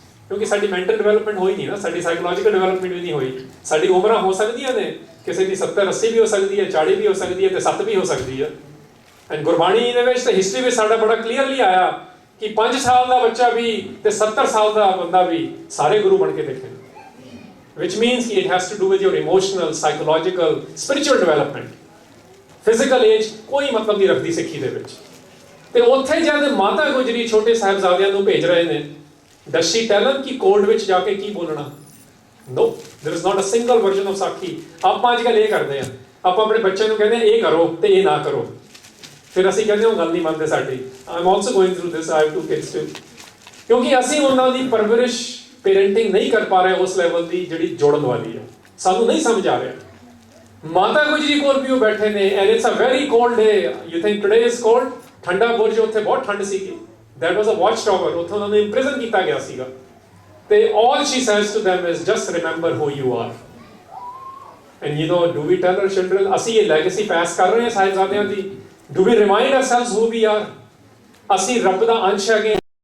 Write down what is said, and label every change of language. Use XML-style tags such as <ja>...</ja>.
<pa>ਕਿਉਂਕਿ ਸਾਡੀ mental development ਹੋਈ ਨਹੀਂ ਨਾ, ਸਾਡੀ ਸਾਈਕੋਲੋਜੀਕਲ ਡਿਵੈਲਪਮੈਂਟ ਵੀ ਨਹੀਂ ਹੋਈ। ਸਾਡੀ ਉਮਰਾਂ ਹੋ ਸਕਦੀਆਂ ਨੇ, ਕਿਸੇ ਦੀ 70-80 ਵੀ ਹੋ ਸਕਦੀ ਹੈ, 40 ਵੀ ਹੋ ਸਕਦੀ ਹੈ ਤੇ 7 ਵੀ ਹੋ ਸਕਦੀ ਹੈ। ਐਂਡ ਗੁਰਬਾਣੀ ਦੇ ਵਿੱਚ ਤੇ ਹਿਸਟਰੀ ਵਿੱਚ ਸਾਡਾ ਬੜਾ ਕਲੀਅਰਲੀ ਆਇਆ ਕਿ 5 ਸਾਲ ਦਾ ਬੱਚਾ ਵੀ ਤੇ 70 ਸਾਲ ਦਾ ਬੰਦਾ ਵੀ ਸਾਰੇ ਗੁਰੂ ਬਣ ਕੇ ਦਿਖੇ।</pa> <en>which means it has to do with your emotional, psychological, spiritual development. Physical age</en> <pa>ਕੋਈ ਮਤਲਬ ਨਹੀਂ ਰੱਖਦੀ ਸਿੱਖੀ ਦੇ ਵਿੱਚ। ਤੇ ਉੱਥੇ ਜਦ ਮਾਤਾ ਗੁਜਰੀ ਛੋਟੇ ਸਾਹਿਬਜ਼ਾਦਿਆਂ ਨੂੰ ਭੇਜ ਰਹੇ ਨੇ,</pa> <en>does she tell them</en> <pa>ਕਿ ਕੋਰਟ ਵਿੱਚ ਜਾ ਕੇ ਕੀ ਬੋਲਣਾ?</pa> <en>No, there is not a single version of sakhi.</en> <pa>ਆਪਾਂ ਅੱਜ ਕੱਲ੍ਹ ਇਹ ਕਰਦੇ ਹਾਂ, ਆਪਾਂ ਆਪਣੇ ਬੱਚਿਆਂ ਨੂੰ ਕਹਿੰਦੇ ਹਾਂ ਇਹ ਕਰੋ ਤੇ ਇਹ ਨਾ ਕਰੋ, ਫਿਰ ਅਸੀਂ ਕਹਿੰਦੇ ਉਹ ਗੱਲ ਨਹੀਂ ਮੰਨਦੇ ਸਾਡੀ।</pa> <en>I am also going through this, I have 2 kids too।</en> <pa>ਕਿਉਂਕਿ ਅਸੀਂ ਉਹਨਾਂ ਦੀ ਪਰਵਰਿਸ਼, ਪੇਰੈਂਟਿੰਗ ਨਹੀਂ ਕਰ ਪਾ ਰਹੇ ਉਸ ਲੈਵਲ ਦੀ ਜਿਹੜੀ ਜੋੜਨ ਵਾਲੀ ਹੈ, ਸਾਨੂੰ ਨਹੀਂ ਸਮਝ ਆ ਰਿਹਾ। ਮਾਤਾ ਗੁਜਰੀ ਕੋਲ ਵੀ ਉਹ ਬੈਠੇ ਨੇ</pa> <en>And it's a very cold day. You think today is cold?</en> <pa>ਠੰਡਾ ਬੁਰਜ, ਉੱਥੇ ਬਹੁਤ ਠੰਡ ਸੀਗੀ।</pa> <en>that was a watch tower,</en> <pa>ਉੱਥੇ ਉਹਨਾਂ ਨੂੰ ਇੰਪ੍ਰਿਜ਼ਨ ਕੀਤਾ ਗਿਆ ਸੀਗਾ। ਤੇ</pa> <en>all she says to them is just remember who you are। and you know, do we tell our children,</en> <pa>ਅਸੀਂ ਇਹ ਲੈਗੇਸੀ ਪਾਸ ਕਰ ਰਹੇ ਹਾਂ ਸਾਹਿਬਜ਼ਾਦਿਆਂ ਦੀ?</pa> <en>do we remind ourselves who we are?</en> <pa>ਅਸੀਂ ਰੱਬ ਦਾ ਅੰਸ਼ ਹੈਗੇ।</pa>